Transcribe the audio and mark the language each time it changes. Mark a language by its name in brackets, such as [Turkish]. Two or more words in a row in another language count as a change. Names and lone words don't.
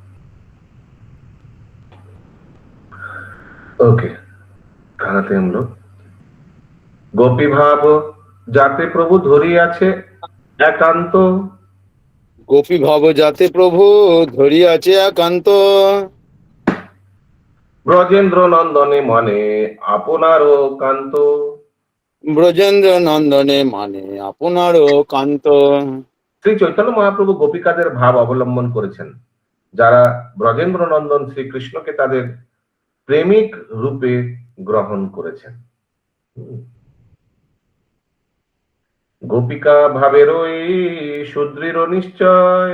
[Hindi] ओके, कहाँ थे हम लोग? [Bangla] গোপী ভাব যাতে প্রভু ধরী আছে একান্ত, গোপী ভাব যাতে প্রভু ধরী আছে একান্ত, ব্রজেন্দ্র নন্দনে মানে আপনারো কান্ত, ব্রজেন্দ্র নন্দনে মানে আপনারো কান্ত। শ্রী চৈতন্য মহাপ্রভু গোপিকাদের ভাব অবলম্বন করেছেন, যারা ব্রজেন্দ্র নন্দন শ্রীকৃষ্ণকে তাদের প্রেমিক রূপে গ্রহণ করেছেন। গোপিকা ভাবেরই সুদৃঢ় নিশ্চয়,